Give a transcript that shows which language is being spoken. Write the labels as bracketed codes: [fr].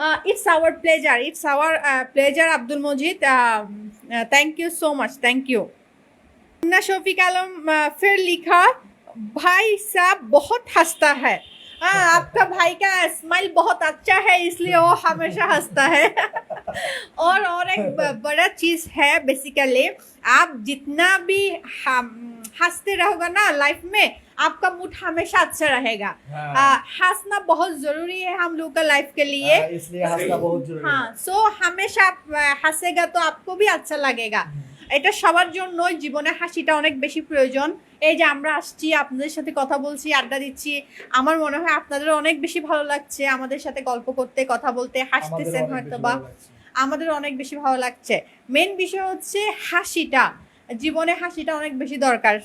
[en] It's our pleasure, it's our pleasure Abdul Mojid. Thank you so much, thank you. [hi] Munna Shafiq आलम फिर लिखा भाई साहब बहुत हंसता है। हाँ, आपका भाई का स्माइल बहुत अच्छा है इसलिए वो हमेशा हंसता है। और एक बड़ा चीज है बेसिकली, आप जितना भी हंसते रहोगे ना लाइफ में, आपका मूड हमेशा अच्छा रहेगा। हंसना बहुत जरूरी है हम लोग का लाइफ के लिए, इसलिए हंसना बहुत जरूरी है। हाँ, सो हमेशा हंसेगा तो आपको भी अच्छा लगेगा। [bn] এটা সবার জন্যই জীবনে হাসিটা অনেক বেশি প্রয়োজন। এই যে আমরা আসছি, আপনাদের সাথে কথা বলছি, আড্ডা দিচ্ছি, আমার মনে হয় আপনাদের অনেক বেশি ভালো লাগছে আমাদের সাথে গল্প করতে, কথা বলতে, হাসতেছেন হয়তো বা, আমাদের অনেক বেশি ভালো লাগছে। মেন বিষয় হচ্ছে হাসিটা, জীবনে হাসিটা অনেক বেশি দরকার।